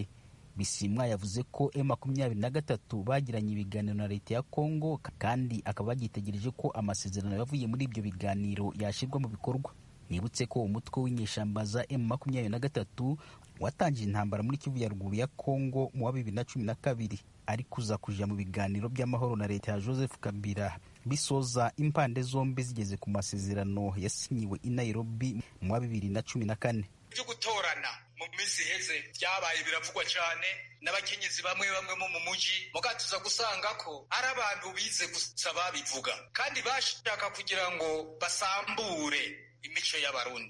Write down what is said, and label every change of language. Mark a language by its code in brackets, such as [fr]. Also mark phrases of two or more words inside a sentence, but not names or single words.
[rw] Bisimwa yavuze ko M23 bagiranye ibiganiro na leta ya Kongo, kandi akaba bagitegereje ko amasezerano yavuye muri ibyo biganiro yashyirwa mu bikorwa. Nibutse ko umutwe w'inyeshyamba za M23 watangije intambara muri Kivu ya ruguru ya Kongo mu wa 2012, ari kuja mu biganiro by'amahoro na leta ya Joseph Kabila bisoza impande zombi zigeze ku masezerano yasinyiwe i Nairobi mu wa 2014. [rn] Byo gutorana mu minsi heze byabaye biravugwa cyane n'abakenyezi bamwe mu mujyi, mugatuza gusanga ko ari abantu bize gusa babivuga kandi bashaka kugira ngo basambure imico y'abarundi.